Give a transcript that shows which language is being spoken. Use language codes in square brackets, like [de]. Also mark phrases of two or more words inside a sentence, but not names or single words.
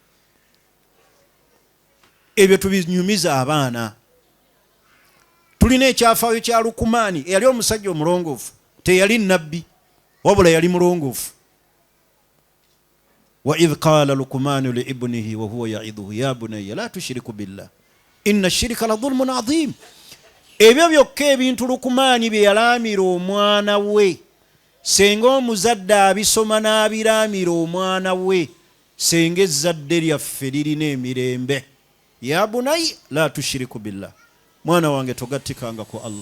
[lg] Ebyo tubinyumiza abaana. Tulina ekyafaayo kya Lukumaani eyali omusajja omulongoofu, teyali nabbi wabula yali mulongoofu. [ar] وإذ قال لقمان لابنه وهو يعظه يا بني لا تشرك بالله إن الشرك لظلم عظيم. [lg] Ebyo byokka ebintu Lukumaani bye yalaamira omwana we, senga omuzadde abisoma n'abiraamira omwana we, senga ezzadde lyaffe lirina emirembe. [ar] يا بني لا تشرك بالله, [lg] mwana wange togattikanga ku Allah.